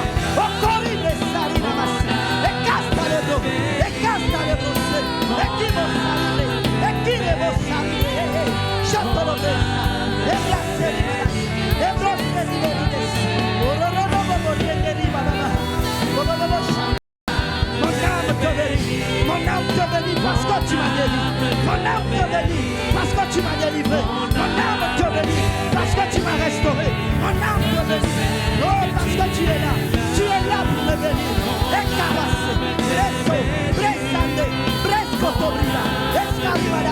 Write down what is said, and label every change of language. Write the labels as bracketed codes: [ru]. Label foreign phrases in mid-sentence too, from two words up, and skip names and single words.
[fr] Okoribre Sarina Mas. Ekastelebro Serina. Ekibos Sarina. Ekibos Sarina. Chatolobesa. Ebra Serina. Ebros Gelibregas. Ororobo Borienderiba Baba. Bobo Shanda. Mon âme te bénit parce que tu m'as guéri. Mon âme te bénit parce que tu m'as délivré. Mon âme te bénit parce que tu m'as restauré. Mon âme te bénit. Oh, parce que tu es là. Tu es là pour me bénir. Et cabasse. Presso. Presande. Prescotobrila. Escalade.